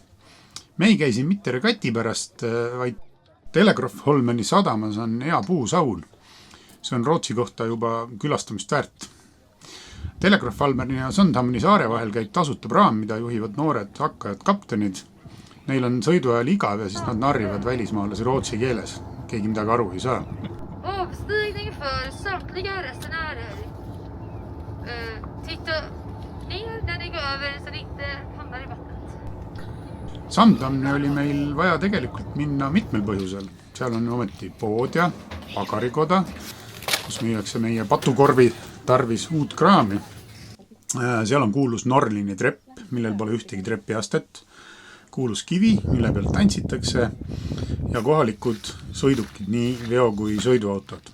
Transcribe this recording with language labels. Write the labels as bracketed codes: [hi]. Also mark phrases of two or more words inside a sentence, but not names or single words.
[et] Me ei käi siin mitte regati pärast, vaid Telegrafholmeni sadamas on hea puusaun. See on Rootsi kohta juba külastamist väärt. Telegrafholmeni ja Sandhamni saare vahel käib tasuta praam, mida juhivad noored hakkajad kaptenid. Neil on sõiduajal igav ja siis nad narrivad välismaalasi rootsi keeles. Keegi midagi aru ei saa. [sv] Avstigning för samtliga resenärer. Titta ner när ni går över så det inte hamnar i vattnet. [et] Sandhamni oli meil vaja tegelikult minna mitmel põhjusel. Seal on ometi pood ja pagarikoda, kus müüakse meie patukorvi tarvis uut kraami. Seal on kuulus Norlini trepp, millel pole ühtegi trepiastet. Kuulus kivi, mille pealt tantsitakse ja kohalikud sõidukid, nii veo- kui sõiduautod.